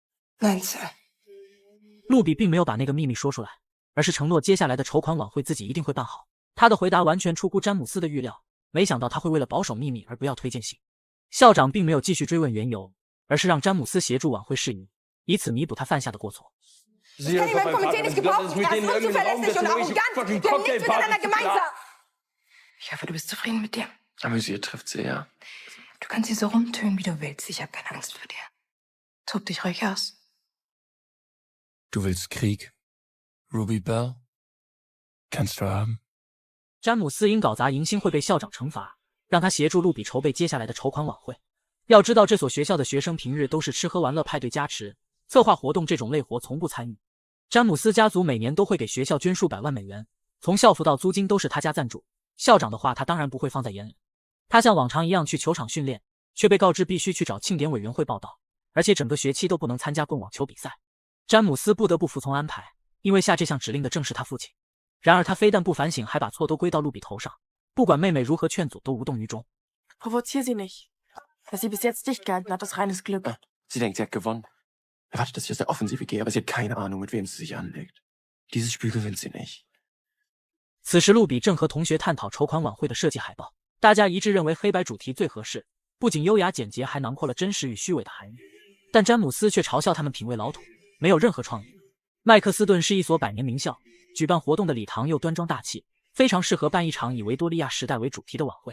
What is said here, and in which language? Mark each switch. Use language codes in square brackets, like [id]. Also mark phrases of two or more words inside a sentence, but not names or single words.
[zh] 路比并没有把那个秘密说出来，而是承诺接下来的筹款晚会自己一定会办好。他的回答完全出乎詹姆斯的预料，没想到他会为了保守秘密而不要推荐信。校长并没有继续追问缘由，而是让詹姆斯协助晚会事宜，以此弥补他犯下的过错。 [de] Ich kann ihn beim Komitee nicht gebrauchen. Er ist unzuverlässig und arrogant. Wir haben nichts miteinander gemeinsam. Ich hoffe, du bist zufrieden mit dir. Amüsiert trifft sie, ja. Du kannst hier so rumtönen, wie du willst. Ich habe keine Angst vor dir. Tob dich ruhig aus. Du willst Krieg, Ruby Belle? Kannst du haben. [zh] 詹姆斯因搞砸迎新会被校长惩罚，让他协助路比筹备接下来的筹款晚会。要知道这所学校的学生平日都是吃喝玩乐派对加持，策划活动这种累活从不参与。詹姆斯家族每年都会给学校捐数百万美元，从校服到租金都是他家赞助。校长的话他当然不会放在眼里。他像往常一样去球场训练，却被告知必须去找庆典委员会报道，而且整个学期都不能参加棍网球比赛。詹姆斯不得不服从安排，因为下这项指令的正是他父亲。然而他非但不反省，还把错都归到路比头上，不管妹妹如何劝阻都无动于衷。 [de] Provozier sie nicht. Dass sie bis jetzt dicht gehalten hat, ist reines Glück. Sie denkt, sie hat gewonnen. Erwartet, dass ich aus der Offensive gehe, aber sie hat keine Ahnung, mit wem sie sich anlegt. Dieses Spiel gewinnt sie nicht。 [zh] 此时，露比正和同学探讨筹款晚会的设计海报，大家一致认为黑白主题最合适，不仅优雅简洁，还囊括了真实与虚伪的含义。但詹姆斯却嘲笑他们品味老土，没有任何创意。麦克斯顿是一所100年名校，举办活动的礼堂又端庄大气，非常适合办一场以维多利亚时代为主题的晚会。